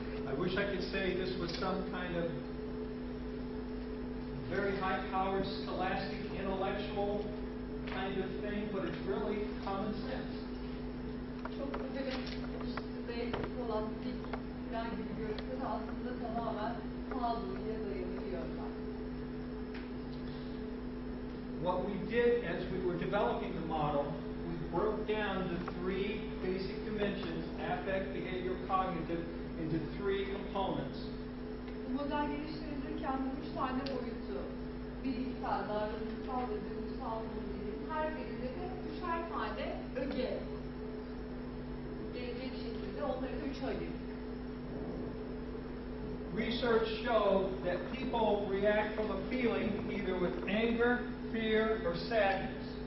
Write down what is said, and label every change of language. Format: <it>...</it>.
<en>I wish I could say this was some kind of very high-powered, scholastic, intellectual kind of thing, but it's really common sense.</en> <tr>Çok böyle üst skolastik falan gibi görünse de aslında tamamen sağduyuya dayalı bir yöntem.</tr> <en>What we did as we were developing the model, we broke down the three basic dimensions, affect, behavior, cognitive, into three components.</en> <tr>Bu model geliştirilirken bu 3 tane boyutu, bilişsel, davranışsal ve duygusal bilgilerin her birinde de 3'er tane öge gelecek şekilde onları 3 ayırdık.</tr> <en>Research showed that people react from a feeling either with anger, fear, or sadness.</en>